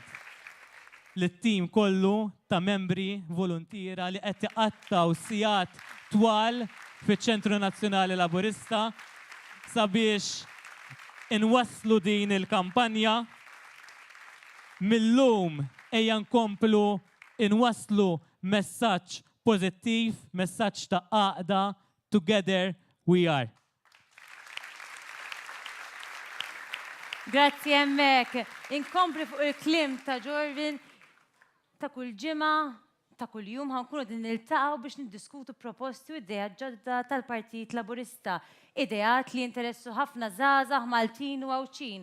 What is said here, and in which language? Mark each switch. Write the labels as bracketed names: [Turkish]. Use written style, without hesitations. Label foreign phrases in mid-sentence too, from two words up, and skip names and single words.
[Maltese] L-tim kollu ta' membri volontira li qed iqattaw sigħat twal fiċ-Ċentru Nazzjonali Laburista sabiex inwasslu din il-kampanja. Millum ejja nkomplu inwasslu messaġġ pożittiv, messaġġ ta' għaqda, [English] together we are. [Maltese] Grazzi hemmhekk. Inkompli fuq il-klim ta' Jorvin ta' kull ġimgħa, ta' kull jum ħankunu din niltaqgħu biex niddiskutu proposti u idejat ġodda tal-Partit Laburista. Idejat li interessu ħafna żgħażagħ Maltin u Għawċin.